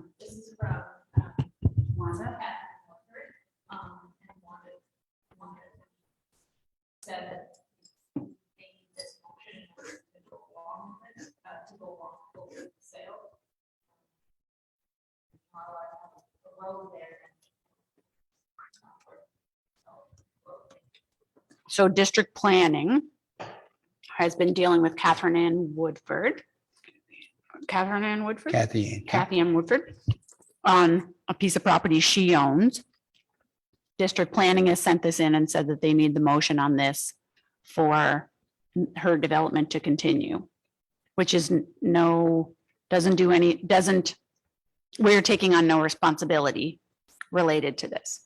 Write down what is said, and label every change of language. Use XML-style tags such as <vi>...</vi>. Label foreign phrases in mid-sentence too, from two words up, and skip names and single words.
<en>This is from Wanda at Northridge, and Wanda said that they need this motion in order to go along with it, with the sale. The road there. So district planning has been dealing with Catherine Ann Woodford. Catherine Ann Woodford? Kathy Ann Woodford on a piece of property she owns. District planning has sent this in and said that they need the motion on this for her development to continue, which is we're taking on no responsibility related to this.</en>